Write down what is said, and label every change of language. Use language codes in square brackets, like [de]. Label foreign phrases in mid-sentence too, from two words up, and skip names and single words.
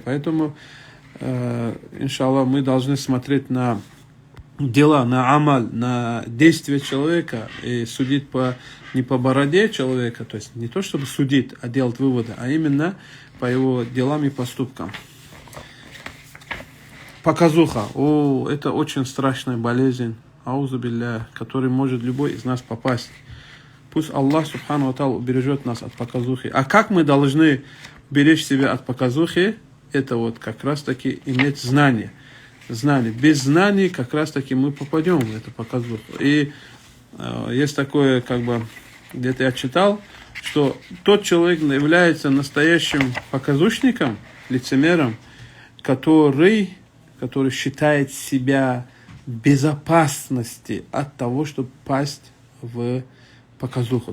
[ru] Поэтому, иншаллах, мы должны смотреть на дела, на амаль, на действия человека и судить не по бороде человека, то есть не то чтобы судить, а делать выводы, а именно по его делам и поступкам. Показуха. Это очень страшная болезнь, [ar] أعوذ بالله, [ru] который может любой из нас попасть. Пусть Аллах [ar] سبحانه وتعالى [ru] убережет нас от показухи. А как мы должны беречь себя от показухи? Это вот как раз таки иметь знание. Без знаний как раз таки мы попадем в эту показуху. И есть такое, как бы, где-то я читал, что тот человек является настоящим показушником, лицемером, который считает себя в безопасности от того, чтобы пасть в показуху.